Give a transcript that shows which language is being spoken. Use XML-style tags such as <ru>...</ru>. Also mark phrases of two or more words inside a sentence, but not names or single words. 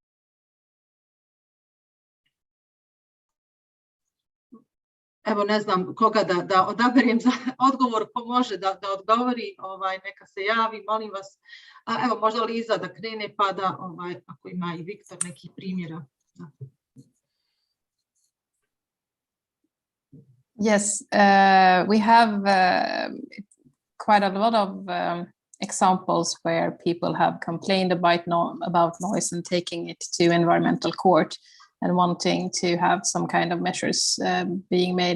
<bs>Evo, ne znam koga da odaberem za odgovor, ko može da odgovori, neka se javi, molim vas. Evo, možda Liza da krene, pa da, ako ima i Viktor nekih primjera.</bs> <en>Yes, we have quite a lot of examples where people have complained about noise and taking it to environmental court and wanting to have some kind of measures being made.</en>